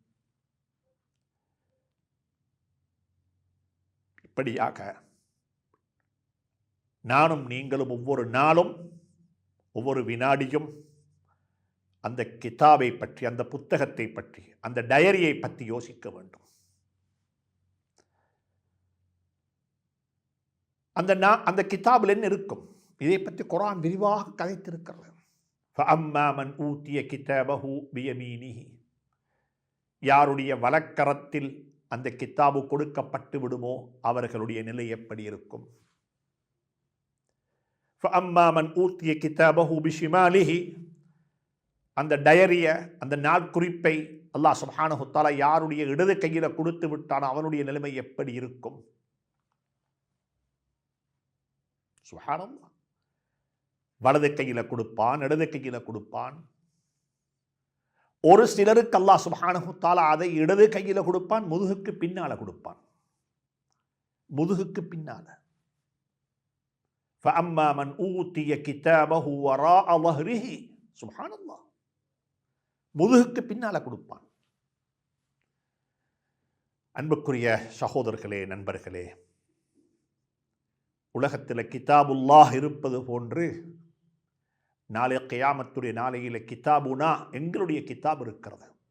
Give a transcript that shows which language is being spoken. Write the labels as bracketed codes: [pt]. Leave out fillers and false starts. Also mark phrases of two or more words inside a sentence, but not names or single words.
[ta] இப்படியாக நானும் நீங்களும் ஒவ்வொரு நாளும் ஒவ்வொரு வினாடியும் அந்த கிதாபை பற்றி, அந்த புத்தகத்தை பற்றி, அந்த டயரியை பற்றி யோசிக்க வேண்டும். அந்த கிதாபில் என்ன இருக்கும்? இதை பற்றி குர்ஆன் விரிவாக கதைத்திருக்கிறது. [ar] فَأَمَّا مَنْ أُوتِيَ كِتَابَهُ بِيَمِينِهِ, [ta] யாருடைய வலக்கரத்தில் அந்த கிதாபு கொடுக்கப்பட்டு விடுமோ அவர்களுடைய நிலை எப்படி இருக்கும்? [ar] فَأَمَّا مَنْ أُوتِيَ كِتَابَهُ بِشِمَالِهِ, [ta] அந்த டயரிய, அந்த நாட்குறிப்பை [ar] الله سبحانه وتعالى [ta] யாருடைய இடது கையில கொடுத்து விட்டான் அவனுடைய நிலைமை எப்படி இருக்கும்? சுப்ஹானல்லாஹ். வலது கையில கொடுப்பான், இடது கையில கொடுப்பான். ஒரு சிலருக்கு [ar] الله سبحانه وتعالى [ta] அதை இடது கையில கொடுப்பான், முதுகுக்கு பின்னால கொடுப்பான். முதுகுக்கு பின்னால. [ar] فَأَمَّا مَنْ أُوتِيَ كِتَابَهُ وَرَاءَ ظَهْرِهِ, [ta] சுப்ஹானல்லாஹ், முதுகுக்கு பின்னால கொடுப்பான். அன்புக்குரிய சகோதரர்களே, நண்பர்களே, உலகத்தில் கிதாபுல்லாஹ் இருப்பது போன்று நாளை கியாமத்துடைய நாளையில் கிதாபுனா, எங்களுடைய கிதாப் இருக்கிறது.